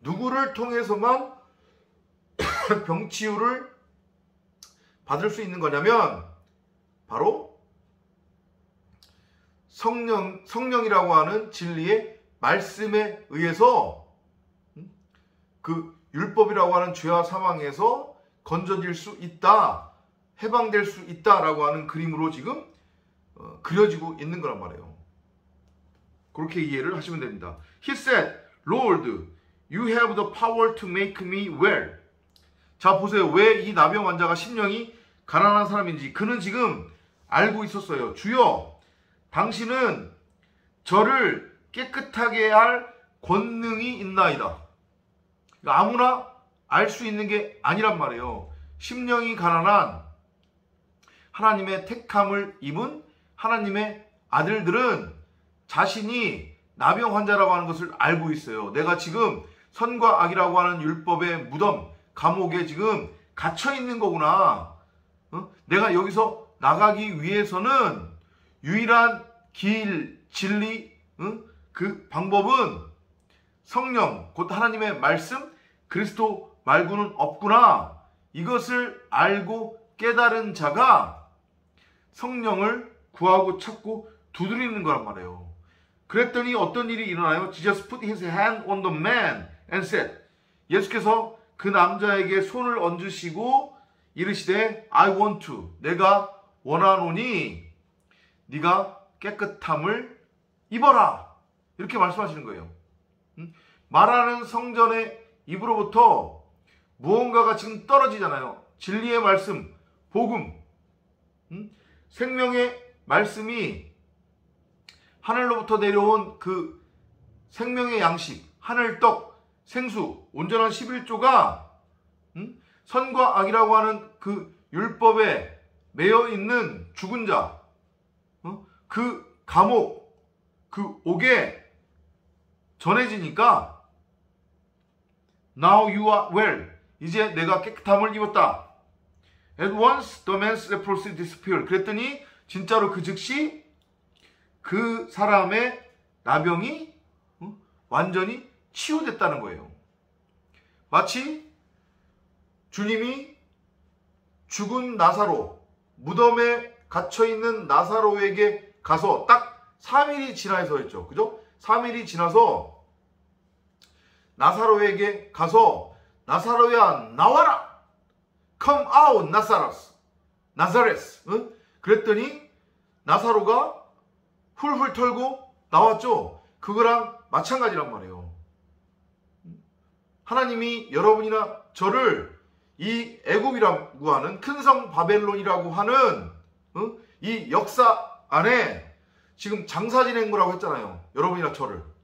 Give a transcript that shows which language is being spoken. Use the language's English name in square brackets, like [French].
[Korean] 누구를 통해서만 병치유를 받을 수 있는 거냐면 바로 성령이라고 하는 진리의 말씀에 의해서 그 율법이라고 하는 죄와 사망에서 건져질 수 있다, 해방될 수 있다라고 하는 그림으로 지금 그려지고 있는 거란 말이에요. 그렇게 이해를 하시면 됩니다. [English] He said, Lord, you have the power to make me well. [Korean] 자, 보세요. 왜 이 나병 환자가 심령이 가난한 사람인지 그는 지금 알고 있었어요. 주여, 당신은 저를 깨끗하게 할 권능이 있나이다. 아무나 알 수 있는 게 아니란 말이에요. 심령이 가난한 하나님의 택함을 입은 하나님의 아들들은 자신이 나병 환자라고 하는 것을 알고 있어요. 내가 지금 선과 악이라고 하는 율법의 무덤, 감옥에 지금 갇혀 있는 거구나. 내가 여기서 나가기 위해서는 유일한 길, 진리, 그 방법은 성령, 곧 하나님의 말씀, 그리스도 말고는 없구나. 이것을 알고 깨달은 자가 성령을 구하고 찾고 두드리는 거란 말이에요. 그랬더니 어떤 일이 일어나요? [English] Jesus put his hand on the man and said, [Korean] 예수께서 그 남자에게 손을 얹으시고 이르시되 [English] I want to, [Korean] 내가 원하노니 네가 깨끗함을 입어라. 이렇게 말씀하시는 거예요. 말하는 성전의 입으로부터 무언가가 지금 떨어지잖아요. 진리의 말씀, 복음, 생명의 말씀이 하늘로부터 내려온 그 생명의 양식, 하늘떡, 생수, 온전한 11조가 선과 악이라고 하는 그 율법에 매여 있는 죽은 자, 그 감옥, 그 옥에 전해지니까 [English] Now you are well. [Korean] 이제 내가 깨끗함을 입었다. [English] At once the man's leprosy disappeared. [Korean] 그랬더니 진짜로 그 즉시 그 사람의 나병이 완전히 치유됐다는 거예요. 마치 주님이 죽은 나사로, 무덤에 갇혀있는 나사로에게 가서 딱 3일이 지나서 했죠. 그죠? 3일이 지나서 나사로에게 가서 나사로야 나와라! [English] Come out, 나사렛. [Korean] 그랬더니 나사로가 훌훌 털고 나왔죠. 그거랑 마찬가지란 말이에요. 하나님이 여러분이나 저를 이 애굽이라고 하는 큰 성 바벨론이라고 하는 이 역사 안에 지금 장사 지낸 거라고 했잖아요. 여러분이나 저를.